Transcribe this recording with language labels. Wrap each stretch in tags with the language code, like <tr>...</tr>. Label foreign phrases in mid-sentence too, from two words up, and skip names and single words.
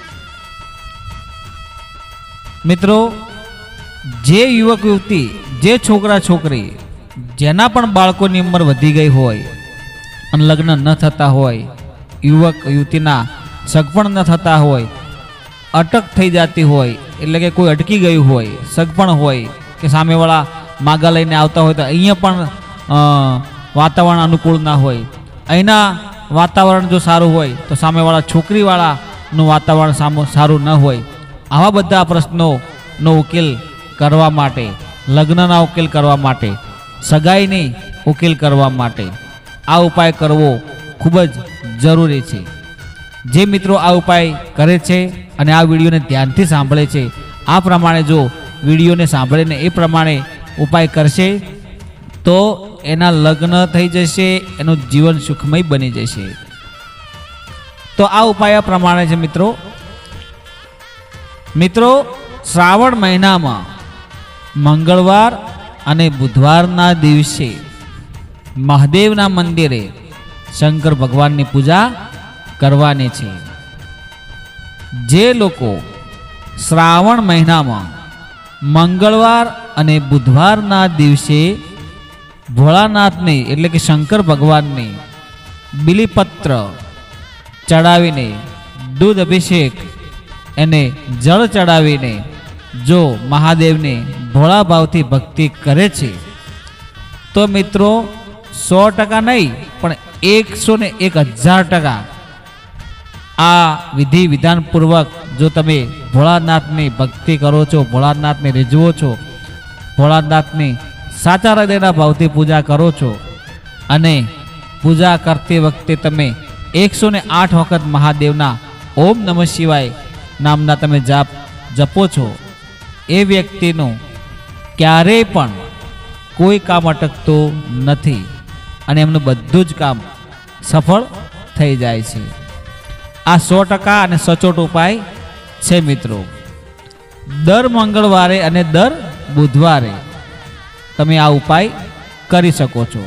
<gu>मित्रों, જે યુવક યુવતી, જે છોકરા છોકરી જેના પણ બાળકોની ઉંમર વધી ગઈ હોય અને લગ્ન ન થતા હોય, યુવક યુવતીના સગપણ ન થતા હોય, અટક થઈ જાતી હોય એટલે કે કોઈ અટકી ગયું હોય, સગપણ હોય કે સામેવાળા માગા લઈને આવતા હોય તો અહીંયા પણ વાતાવરણ અનુકૂળ ના હોય, અહીંના વાતાવરણ જો સારું હોય તો સામેવાળા છોકરીવાળાનું વાતાવરણ સારું ન હોય। આવા બધા પ્રશ્નોનો ઉકેલ કરવા માટે, લગ્નના ઉકેલ કરવા માટે, સગાઈની ઉકેલ કરવા માટે આ ઉપાય કરવો ખૂબ જ જરૂરી છે। જે મિત્રો આ ઉપાય કરે છે અને આ વિડિયોને ધ્યાનથી સાંભળે છે, આ પ્રમાણે જો વિડિયોને સાંભળીને એ પ્રમાણે ઉપાય કરશે તો એના લગ્ન થઈ જશે, એનું જીવન સુખમય બની જશે। તો આ ઉપાય પ્રમાણે છે મિત્રો, શ્રાવણ મહિનામાં મંગળવાર અને બુધવારના દિવસે મહાદેવના મંદિરે શંકર ભગવાનની પૂજા કરવાની છે। જે લોકો શ્રાવણ મહિનામાં મંગળવાર અને બુધવારના દિવસે ભોળાનાથને એટલે કે શંકર ભગવાનને બિલીપત્ર ચઢાવીને દૂધ અભિષેક અને જળ ચઢાવીને જો મહાદેવ ને ભોળા ભાવથી ભક્તિ કરે છે તો મિત્રો 100% નહીં પણ 101,000% આ વિધિ વિધાન પૂર્વક જો તમે ભોળાનાથ ને ભક્તિ કરો છો, ભોળાનાથ ને રિઝવો છો, ભોળાનાથ ને સાચા હૃદયના ભાવથી પૂજા કરો છો અને પૂજા કરતે વખતે તમે 108 વખત મહાદેવના ઓમ નમઃ શિવાય નામના તમે જાપ જપો છો, એ વ્યક્તિનો ક્યારેય પણ કોઈ કામ અટકતો નથી અને એમનું બધું જ કામ સફળ થઈ જાય છે. આ 100% અને સચોટ ઉપાય છે મિત્રો. દર મંગળવારે અને દર બુધવારે તમે આ ઉપાય કરી શકો છો.</gu>